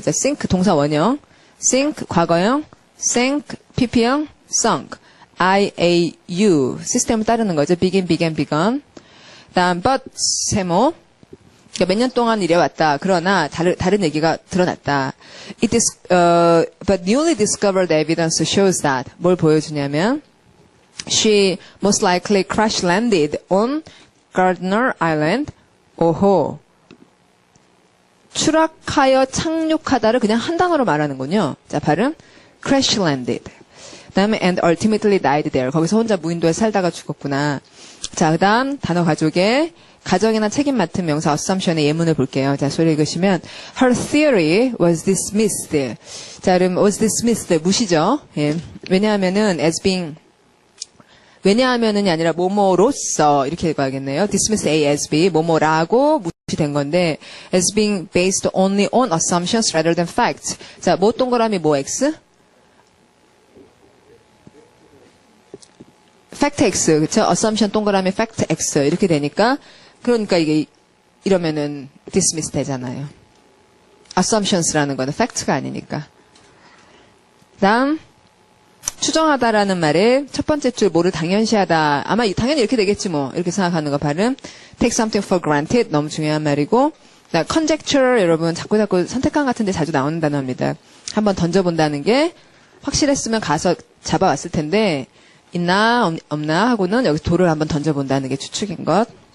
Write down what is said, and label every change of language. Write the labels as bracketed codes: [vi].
[ko] 자, sink 동사 원형 sink 과거형 sank pp형 sunk IAU 시스템을 따르는 거죠. [en] begin, began, begun. 다음 but 세모. [ko] 그러니까 몇 년 동안 이래왔다. 그러나 다른 얘기가 드러났다. [en] But newly discovered evidence shows that [ko] 뭘 보여주냐면 [en] she most likely crash landed on Gardner Island. [ko] 오호. 추락하여 착륙하다를 그냥 한 단어로 말하는군요. 자, 발음 crash landed. 그다음에 [en] and ultimately died there. [ko] 거기서 혼자 무인도에 살다가 죽었구나. 자, 그다음 단어 가족의 가정이나 책임 맡은 명사 assumption의 예문을 볼게요. 자, 소리 읽으시면 [en] her theory was dismissed. [ko] 자, 그럼 was dismissed 무시죠. 예. 왜냐하면은 as being 왜냐하면은이 아니라 뭐뭐로서 이렇게 읽어야겠네요. [en] dismiss A as B [ko] 뭐뭐라고 무시된 건데 [en] as being based only on assumptions rather than facts. [ko] 자, 뭐 동그라미 뭐 X? fact X, 그쵸? assumption 동그라미 fact X 이렇게 되니까 그러니까 이게 이러면은 dismiss 되잖아요. assumptions라는 거는 fact가 아니니까. 다음 추정하다라는 말에 첫 번째 줄 뭐를 당연시하다. 아마 당연히 이렇게 되겠지 뭐 이렇게 생각하는 거 발음. [en] take something for granted [ko] 너무 중요한 말이고. conjecture 여러분 자꾸 선택감 같은 데 자주 나오는 단어입니다. 한번 던져본다는 게 확실했으면 가서 잡아왔을 텐데 있나 없나 하고는 여기 돌을 한번 던져본다는 게 추측인 것.